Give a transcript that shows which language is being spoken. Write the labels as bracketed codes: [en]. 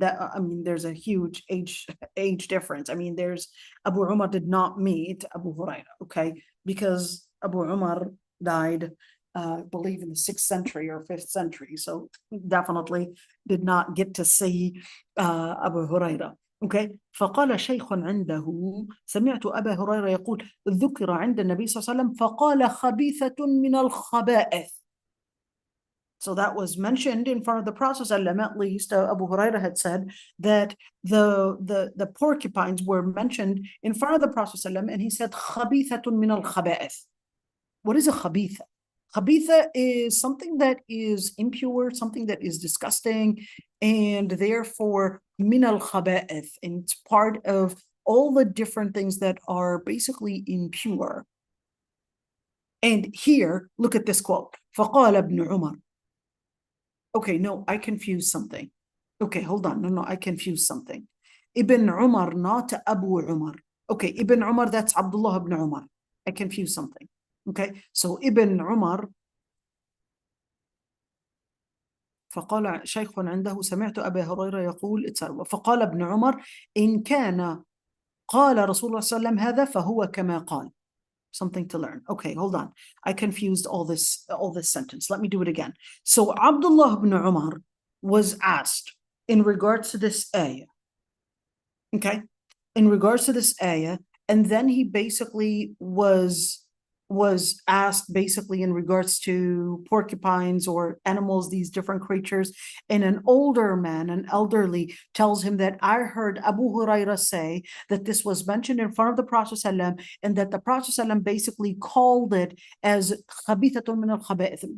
[en] That I mean, there's a huge age difference. I mean, there's Abu Umar did not meet Abu Hurairah, okay, because Abu Umar died, I believe, in the 6th century or 5th century, so definitely did not get to see Abu Hurairah. Okay, [ar] فقال شيخ عنده سمعت أبا هريرة يقول ذكر عند النبي صلى الله عليه وسلم فقال خبيثة من الخبائث. [en] So that was mentioned in front of the Prophet ﷺ. At least Abu Hurairah had said that the porcupines were mentioned in front of the Prophet ﷺ, and he said [ar] خبيثة من الخبائث. [en] What is a khabitha? Khabitha is something that is impure, something that is disgusting, and therefore [ar] min al-khaba'ith, [en] and it's part of all the different things that are basically impure. And here, look at this quote. [ar] فَقَالَ ابْنُ عُمَرَ. [en] Okay, no, I confused something. Okay, hold on. No, I confused something. Ibn Umar, not Abu Umar. Okay, Ibn Umar, that's Abdullah ibn Umar. I confused something. Okay, so [ar] Ibn Umar, فقال شيخ عنده سمعت أبا هريرة يقول فقال ابن عمر إن كان قال رسول الله صلى الله عليه وسلم هذا فهو كما قال. [en] Something to learn. Okay, hold on. I confused all this sentence. Let me do it again. So Abdullah ibn Umar was asked in regards to this ayah. Okay, in regards to this ayah, and then he basically was was asked basically in regards to porcupines or animals, these different creatures, and an older man, an elderly, tells him that I heard Abu Huraira say that this was mentioned in front of the Prophet ﷺ, and that the Prophet ﷺ basically called it as [ar] khabithatun min al-khaba'ith.